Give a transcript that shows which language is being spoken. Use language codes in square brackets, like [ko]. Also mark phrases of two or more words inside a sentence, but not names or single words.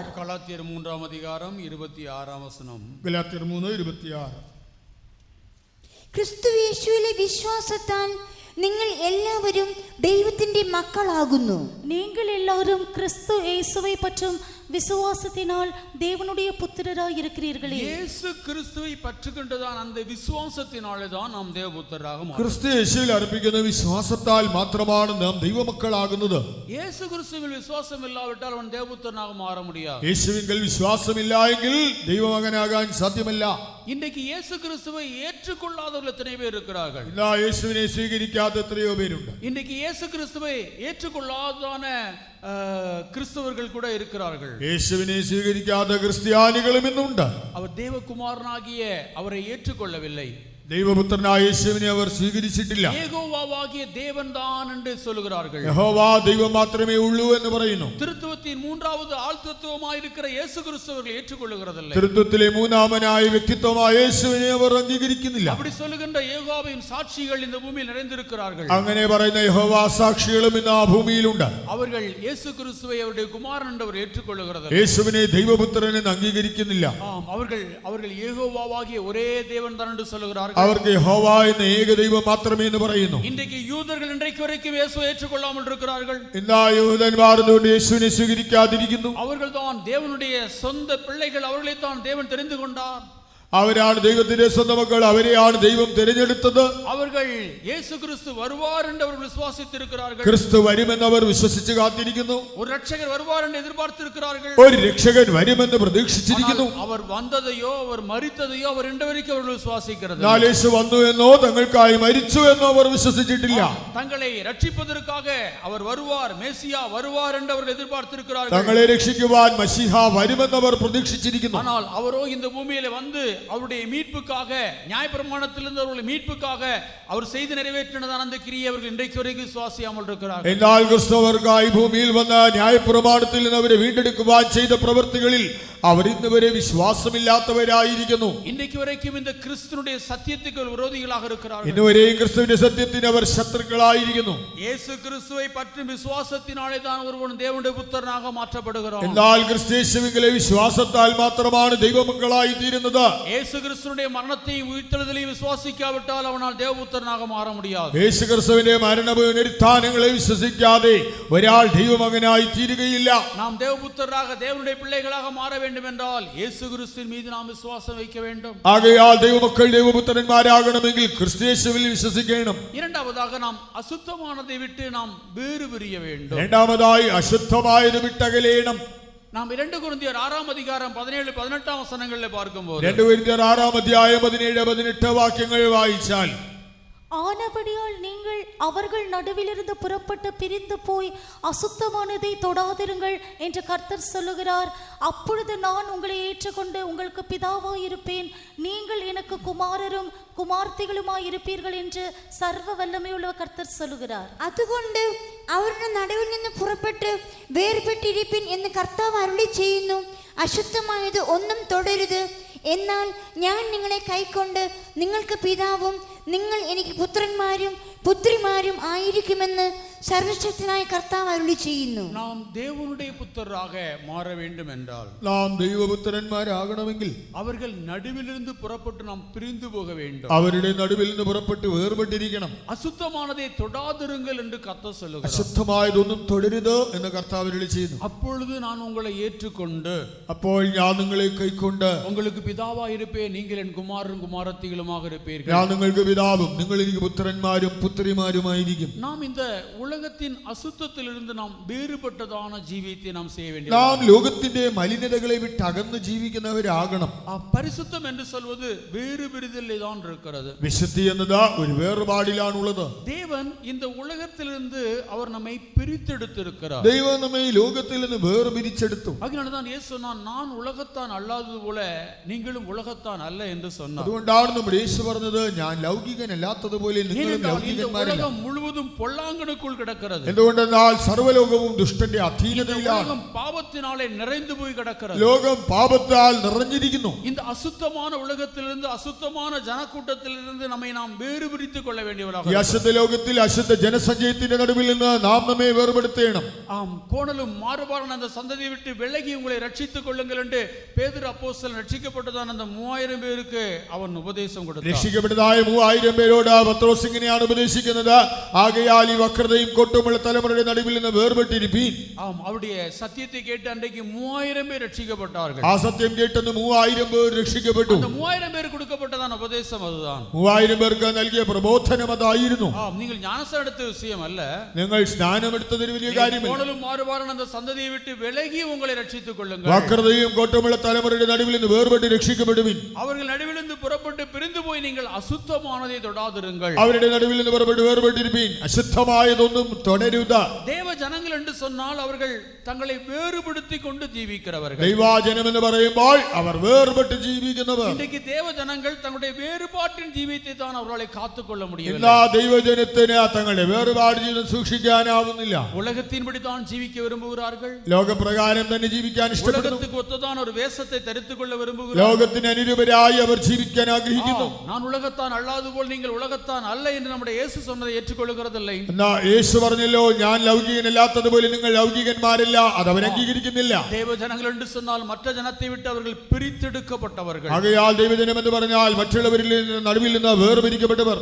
[ta] கலாத்தியர் 3-ாம் அதிகாரம் 26-ாம் வசனம். [ml] ഗലാത്യർ 3:26. ക്രിസ്തു യേശുവിലെ വിശ്വാസത്താൽ നിങ്ങൾ എല്ലാവരും ദൈവത്തിന്റെ മക്കളാകുന്നു. [ta] நீங்கள் எல்லாரும் கிறிஸ்து இயேசுவை பற்றும் விசுவாசத்தினால் தேவனுடைய புத்திரராய் இருக்கிறீர்களே. இயேசு கிறிஸ்துவை பற்றுக்கொண்டதான் அந்த விசுவாசத்தினாலே தான் நாம் தேவபுத்திரராக மாறுகிறோம். [ml] ക്രിസ്തു യേശുവിൽ അർപ്പിക്കുന്ന വിശ്വാസത്താൽ മാത്രമാണ് നാം ദൈവമക്കളാകുന്നത്. [ta] இயேசு கிறிஸ்துவில் விசுவாசம் இல்லாவிட்டால் அவன் தேவபுத்திரனாக மாற முடியாது. [ml] യേശുവിൽ വിശ്വാസമില്ല എങ്കിൽ ദൈവമകനാകാൻ സാധ്യമല്ല. [ta] இன்றைக்கு இயேசு கிறிஸ்துவை ஏற்றுக்கொள்ளாதவர்கள் எத்தனை பேர் இருக்கிறார்கள்? [ml] ഇന്ന് യേശുവിനെ സ്വീകരിക്കാത്ത എത്രയോ പേരുണ്ട്. [ta] இன்றைக்கு இயேசு கிறிஸ்துவை ஏற்றுக்கொள்ளாதான கிறிஸ்தவர்கள் கூட இருக்கிறார்கள். [ml] യേശുവിനെ സ്വീകരിക്കാത്ത ക്രിസ്ത്യാനികളും ഇന്നുണ്ട്. [ta] அவர் தேவகுமாரனாகிய அவரை ஏற்றுக்கொள்ளவில்லை. [ml] ദൈവപുത്രനായ യേശുവിനെ അവർ സ്വീകരിച്ചിട്ടില്ല. [ta] யெகோவாவாகிய தேவன் தான் என்று சொல்கிறார்கள். [ml] യഹോവ ദൈവം മാത്രമേ ഉള്ളൂ എന്ന് പറയുന്നു. [ta] திருத்துவத்தின் மூன்றாவது ஆழ்த்தத்துவமாய் இருக்கிற இயேசு கிறிஸ்துவர்கள் ஏற்றுக்கொள்ளுகிறதில்லை. [ml] திருத்துவத்திலே മൂന്നാമനായ വ്യക്തിത്വമായ യേശുവിനെ അവർ അംഗീകരിക്കുന്നില്ല. [ta] அப்படி சொல்லுகின்ற யெகோவாவின் சாட்சிகள் இந்த பூமியில் நிறைந்திருக்கிறார்கள். [ml] അങ്ങനെ പറയുന്ന യഹോവ സാക്ഷികളും ഇന്ന് ആ ഭൂമിയിലുണ്ട്. [ta] அவர்கள் இயேசு கிறிஸ்துவை அவருடைய குமாரன் என்று அவர் ஏற்றுக்கொள்ளுகிறதில்லை. [ml] യേശുവിനെ ദൈവപുത്രൻ എന്ന് അംഗീകരിക്കുന്നില്ല. [ta] அவர்கள் யெகோவாவாகிய ஒரே தேவன் தான் என்று சொல்லுகிறார்கள். [ml] അവർക്ക് യഹോവ എന്ന ഏക ദൈവം മാത്രമേ എന്ന് പറയുന്നു. [ta] இன்றைக்கு யூதர்கள் இன்றைக்கு வரைக்கும் இயேசுவை ஏற்றுக்கொள்ளாமல் இருக்கிறார்கள். [ml] ഇന്ന് യഹൂദന്മാർ യേശുവിനെ സ്വീകരിക്കാതിരിക്കുന്നു. [ta] அவர்கள் தான் தேவனுடைய சொந்த பிள்ளைகள், அவர்களை தான் தேவன் தெரிந்து கொண்டார். [ml] അവരാണ് ദൈവത്തിന്റെ സ്വന്തം മക്കൾ, അവരെയാണ് ദൈവം തിരഞ്ഞെടുത്തത്. [ta] அவர்கள் இயேசு கிறிஸ்து வருவார் என்று அவர்கள் விசுவாசித்திருக்கிறார்கள். [ml] ക്രിസ്തു വരുമെന്ന് അവർ വിശ്വസിച്ച് കാത്തിരിക്കുന്നു. [ta] ஒரு ரட்சகர் வருவார் என்று எதிர்பார்த்திருக்கிறார்கள். [ml] ഒരു രക്ഷകൻ വരുമെന്ന് പ്രതീക്ഷിച്ചിരിക്കുന്നു. [ta] அவர் வந்ததையோ அவர் மரித்ததையோ அவர் இன்று வரைக்கும் அவர்கள் விசுவாசிக்கிறது. [ml] യേശു വന്നു എന്നോ തങ്ങൾക്കായി മരിച്ചു എന്നോ അവർ വിശ്വസിച്ചിട്ടില്ല. [ta] தங்களை ரட்சிப்பதற்காக அவர் வருவார், மேசியா வருவார் என்று அவர்கள் எதிர்பார்த்திருக்கிறார்கள். [ml] തങ്ങളെ രക്ഷിക്കുവാൻ മശീഹ വരുമെന്ന് അവർ പ്രതീക്ഷിച്ചിരിക്കുന്നു. [ta] ஆனால் அவரோ இந்த பூமியிலே வந்து அவருடைய மீட்புக்காக, நியாயப்பிரமாணத்திலிருந்து அவருடைய மீட்புக்காக அவர் செய்து நிறைவேற்றினதான அந்த கிரியை அவர்கள் இன்றைக்கு வரைக்கும் விசுவாசியாமல் இருக்கிறார்கள். [ml] എന്നാൽ ക്രിസ്തുവർക്കായി ഭൂമിയിൽ വന്ന ന്യായപ്രമാണത്തിൽ നിന്ന് അവരെ വീണ്ടെടുക്കുവാൻ ചെയ്ത പ്രവൃത്തികളിൽ അവർ ഇന്ന് വരെ വിശ്വാസമില്ലാത്തവരായിരിക്കുന്നു. [ta] இன்றைக்கு வரைக்கும் இந்த கிறிஸ்துவினுடைய சத்தியத்துக்கு விரோதிகளாக இருக்கிறார்கள். [ml] ഇന്നുവരെയും ക്രിസ്തുവിന്റെ സത്യത്തിന് അവർ ശത്രുക്കളായിരിക്കുന്നു. [ta] இயேசு கிறிஸ்துவை பற்றும் விசுவாசத்தினாலே தான் ஒருவன் தேவனுடைய புத்திரனாக மாற்றப்படுகிறான். [ml] എന്നാൽ ക്രിസ്തേശുവിലെ വിശ്വാസത്താൽ മാത്രമാണ് ദൈവമക്കളായി തീരുന്നത്. [ta] இயேசு கிறிஸ்துவினுடைய மரணத்தையும் உயிர்த்தெழுதலையும் விசுவாசிக்காவிட்டால் அவனால் தேவபுத்திரனாக மாற முடியாது. [ml] യേശു ക്രിസ്തുവിന്റെ മരണവും പുനരുത്ഥാനങ്ങളെ വിശ്വസിക്കാതെ ഒരാൾ ദൈവമകനായി തീരുകയില്ല. [ta] நாம் தேவபுத்திரராக, தேவனுடைய பிள்ளைகளாக மாற வேண்டும் என்றால் இயேசு கிறிஸ்துவின் மீது நாம் விசுவாசம் வைக்க வேண்டும். [ml] ആകയാൽ ദൈവമക്കൾ ദൈവപുത്രന്മാരാകണമെങ്കിൽ ക്രിസ്തേശുവിൽ വിശ്വസിക്കണം. [ta] இரண்டாவதாக நாம் அசுத்தமானதை விட்டு நாம் வேறு பிரிய வேண்டும். [ml] രണ്ടാമതായി അശുദ്ധമായത് വിട്ടകലേണം. [ta] நாம் 2 கொரிந்தியர் 6 அதிகாரம் 17-18 வசனங்களில் பார்க்கும்போது [ml] 2 കൊരിന്ത്യർ 6 അധ്യായം 17-18 വാക്യങ്ങൾ വായിച്ചാൽ, [ta] ஆனபடியால் நீங்கள் அவர்கள் நடுவிலிருந்து புறப்பட்டு பிரிந்து போய் அசுத்தமானதை தொடாதிருங்கள் என்று கர்த்தர் சொல்லுகிறார். அப்பொழுது நான் உங்களை ஏற்றுக்கொண்டு உங்களுக்கு பிதாவாய் இருப்பேன், நீங்கள் எனக்கு குமாரரும் குமார்த்திகளுமாய் இருப்பீர்கள் என்று சர்வ வல்லமையுள்ள கர்த்தர் சொல்லுகிறார். [ml] അതുകൊണ്ട് അവരുടെ നടുവിൽ നിന്ന് പുറപ്പെട്ട് വേർപെട്ടിരിപ്പിൻ എന്ന് കർത്താവ് അരുളി ചെയ്യുന്നു. അശുദ്ധമായത് ഒന്നും തൊടരുത്, എന്നാൽ ഞാൻ നിങ്ങളെ കൈക്കൊണ്ട് നിങ്ങൾക്ക് പിതാവും നിങ്ങൾ എനിക്ക് പുത്രന്മാരും പുത്രിമാരും ആയിരിക്കുമെന്ന് സർവശക്തനായ കർത്താവ് അരുളി ചെയ്യുന്നു. [ta] நாம் தேவனுடைய புத்திரராக மாற வேண்டும் என்றால், [ml] നാം ദൈവപുത്രന്മാരാകണമെങ്കിൽ [ta] அவர்கள் நடுவிலிருந்து புறப்பட்டு நாம் பிரிந்து போக வேண்டும். [ml] അവരുടെ നടുവിൽ നിന്ന് പുറപ്പെട്ട് വേർപെട്ടിരിക്കണം. [ta] அசுத்தமானதை தொடாதிருங்கள் என்று கர்த்தர் சொல்லுகிறார். [ml] അശുദ്ധമായതൊന്നും തൊടരുത് എന്ന് കർത്താവ് അരുളി ചെയ്യുന്നു. [ta] அப்பொழுது நான் உங்களை ஏற்றுக்கொண்டு [ml] അപ്പോൾ ഞാൻ നിങ്ങളെ കൈക്കൊണ്ട് [ta] உங்களுக்கு பிதாவாய் இருப்பேன், நீங்கள் என் குமாரரும் குமாரத்திகளுமாக இருப்பீர்கள். [ml] ഞാൻ നിങ്ങൾക്ക് പിതാവും നിങ്ങൾ എനിക്ക് പുത്രന്മാരും പുത്രിമാരുമായിരിക്കും. [ta] நாம் இந்த உலகத்தின் அசுத்தத்திலிருந்து நாம் வேறுபட்டதான ஜீவியத்தை நாம் செய்ய வேண்டும். [ml] നാം ലോകത്തിന്റെ മലിനതകളെ വിട്ട് അകന്ന് ജീവിക്കുന്നവരാകണം. [ta] பரிசுத்தம் என்று சொல்வது வேறு பிரிதலே தான் இருக்கிறது. [ml] വിശുദ്ധി എന്നത് ഒരു വേർപാടിലാണുള്ളത്. [ta] தேவன் இந்த உலகத்திலிருந்து அவர் நம்மை பிரித்தெடுத்திருக்கிறார். [ml] ദൈവം നമ്മെ ഈ ലോകത്തിൽ നിന്ന് വേർപിരിച്ചെടുത്തു. [ta] அதனால தான் இயேசு சொன்னார், நான் உலகத்தான் அல்லாதது போல நீங்களும் உலகத்தான் அல்ல என்று சொன்னார். [ml] അതുകൊണ്ടാണ് നമ്മുടെ യേശു പറഞ്ഞത്, ഞാൻ ലൗകികനല്ലാത്തതുപോലെ നിങ്ങളും ലൗകികന്മാരല്ല. [ta] உலகம் முழுவதும் பொல்லாங்கனுக்குள் கிடக்கிறது. [ml] എന്തുകൊണ്ടെന്നാൽ സർവ്വലോകവും ദുഷ്ടന്റെ അധീനതയിലാണ്. [ta] உலகம் பாவத்தினாலே நிறைந்து போய் கிடக்கிறது. [ml] ലോകം പാപത്താൽ നിറഞ്ഞിരിക്കുന്നു. [ta] இந்த அசுத்தமான உலகத்திலிருந்து, அசுத்தமான ஜனக்கூட்டத்திலிருந்து நம்மை நாம் வேறு பிரித்துக் கொள்ள வேண்டியவர்களாக [ml] ഈ അശുദ്ധ ലോകത്തിൽ അശുദ്ധ ജനസഞ്ചയത്തിന്റെ നടുവിൽ നിന്ന് നാം നമ്മെ വേർപെടുത്തേണം. [ta] ஆம், கோணலும் மாறுபாடான அந்த சந்ததியை விட்டு விலகி உங்களை ரட்சித்துக் கொள்ளுங்கள் என்று பேதுரு அப்போஸ்தலன் ரட்சிக்கப்பட்டதான அந்த 3000 பேருக்கு அவன் உபதேசம் கொடுத்தான். [ml] രക്ഷിക്കപ്പെട്ടതായ 3000 പേരോട് പത്രോസ് ഇങ്ങനെയാണ് ഉപദേശിക്കുന്നത്, ആകയാൽ ഈ വക്രതയും [ta] கர்த்தரையும் கோட்டமுள்ள தலைமுறையுடைய நடுவில் [ml] നിന്ന് வேறுபட்டிருப்பீன். [ta] ஆம், அவருடைய சத்தியத்தை கேட்டு அன்றைக்கு 3000 பேர் ரட்சிக்கப்பட்டார்கள். [ml] ആ സത്യം കേട്ടെന്ന് 3000 പേർ രക്ഷിക്കപ്പെട്ടു. [ta] அந்த 3000 பேர் கொடுக்கப்பட்டதான உபதேசம் அதுதான். [ml] 3000 പേർക്ക് നൽകിയ പ്രബോധനം അതായിരുന്നു. [ta] ஆம், நீங்கள் ஞானஸ்நானம் எடுத்த விஷயம் அல்ல. [ml] നിങ്ങൾ സ്നാനമെടുത്തതിന് വലിയ കാര്യമില്ല. [ta] கோணலும் மாறுபாடான அந்த சந்ததியை விட்டு விலகி உங்களை ரட்சித்துக் கொள்ளுங்கள். [ml] വക്രതയും കോട്ടമുള്ള തലമുറയുടെ നടുവിൽ നിന്ന് വേർപെട്ട് രക്ഷിക്കപ്പെടുവിൻ. [ta] அவர்கள் நடுவிலிருந்து புறப்பட்டு பிரிந்து போய் நீங்கள் அசுத்தமானதை தொடாதிருங்கள். [ml] അവരുടെ നടുവിൽ നിന്ന് പുറപ്പെട്ട് വേർപെട്ടിരിപ്പീൻ. അശുദ്ധമായതൊന്നും തുടരുക. [ta] தேவ ஜனங்கள் என்று சொன்னால் அவர்கள் தங்களை வேறுபடுத்திக் கொண்டு ஜீவிக்கிறவர்கள். [ml] ദൈവജനം എന്ന് പറയുമ്പോൾ അവർ വേർപെട്ട് ജീവിക്കുന്നവർ. [ta] இன்றைக்கு தேவ ஜனங்கள் தங்களுடைய வேறுபாட்டின் ஜீவித்தை தான் அவர்களை காத்துக்கொள்ள முடியவில்லை. [ml] എല്ലാ ദൈവജനത്തിന് തങ്ങളുടെ വേർപാട് ജീവിതം സൂക്ഷിക്കാനാവുന്നില്ല. [ta] உலகத்தின்படி தான் ஜீவிக்க விரும்புகிறார்கள். [ml] ലോകപ്രകാരം തന്നെ ജീവിക്കാൻ ഇഷ്ടപ്പെടുന്നു. [ta] உலகத்துக்கு ஒத்ததான் ஒரு வேஷத்தை தரித்துக் கொள்ள விரும்புகிறார்கள். [ml] ലോകത്തിന് അനുരൂപരായി അവർ ജീവിക്കാൻ ആഗ്രഹിക്കുന്നു. [ta] நான் உலகத்தான் அல்லாது போல் நீங்கள் உலகத்தான் அல்ல என்று நம்முடைய இயேசு சொன்னதை ஏற்றுக்கொள்கிறதில்லை. [ml] എന്നാ യേശു പറഞ്ഞല്ലോ, ഞാൻ ലൗകികനല്ലാത്തതുപോലെ നിങ്ങൾ ലൗകികന്മാരല്ല, അത് അവർ അംഗീകരിക്കുന്നില്ല. [ta] தேவ ஜனங்கள் என்று சொன்னால் மற்ற ஜனத்தை விட்டு அவர்கள் பிரித்தெடுக்கப்பட்டவர்கள். [ml] ആകയാൽ ദൈവജനം എന്ന് പറഞ്ഞാൽ മറ്റുള്ളവരിൽ നടുവിൽ നിന്ന് വേർപിരിക്കപ്പെട്ടവർ.